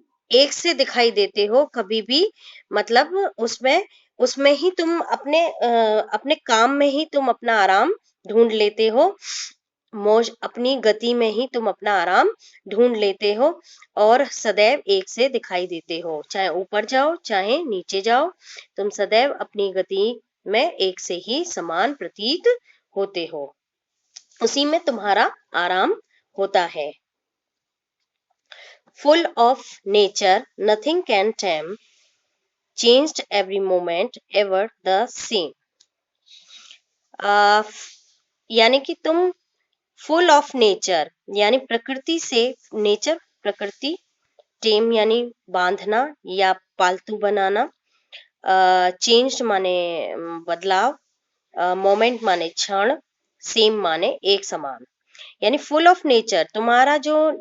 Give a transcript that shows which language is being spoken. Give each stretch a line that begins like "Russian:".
Hindi: एक से दिखाई देते हो, कभी भी मतलब उसमें उसमें ही तुम अपने काम में ही तुम अपना आराम ढूंढ लेते हो, मौज अपनी गति में ही तुम अपना आराम ढूंढ लेते हो, और सदैव एक से दिखाई देते हो, चाहे ऊपर जाओ चाहे नीचे जाओ, तुम सदैव अपनी गति में एक से ही समान प्रतीत होते हो, उसी में तुम्हारा आराम होता है।
English: Full of nature, nothing can tame, changed every moment, ever the same.
Hindi: यानी कि तुम फुल ऑफ नेचर यानी प्रकृति से, नेचर प्रकृति, टेम यानी बांधना या पालतू बनाना, चेंज माने बदलाव, मोमेंट माने क्षण, सेम माने एक समान, यानी फुल ऑफ नेचर, तुम्हारा जो